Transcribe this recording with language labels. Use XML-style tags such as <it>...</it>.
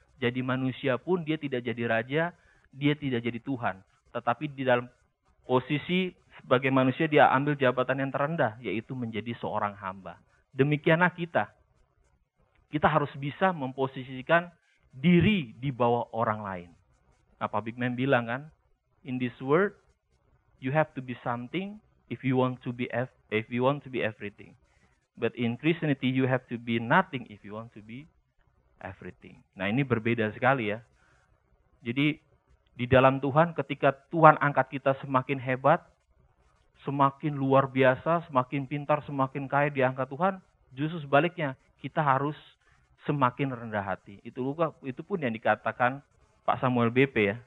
<id>jadi manusia pun dia tidak jadi raja, dia tidak jadi Tuhan. Tetapi di dalam posisi sebagai manusia dia ambil jabatan yang terendah, yaitu menjadi seorang hamba. Demikianlah kita. Kita harus bisa memposisikan diri di bawah orang lain. Apa Big Man bilang kan,</id> <en>in this world, you have to be something if you want to be everything. But in Christianity, you have to be nothing if you want to be everything.</en> <id>Nah, ini berbeda sekali ya. Jadi, di dalam Tuhan, ketika Tuhan angkat kita semakin hebat, semakin luar biasa, semakin pintar, semakin kaya diangkat Tuhan, justru sebaliknya, kita harus semakin rendah hati. Itu pun yang dikatakan Pak Samuel Bepe ya.</id>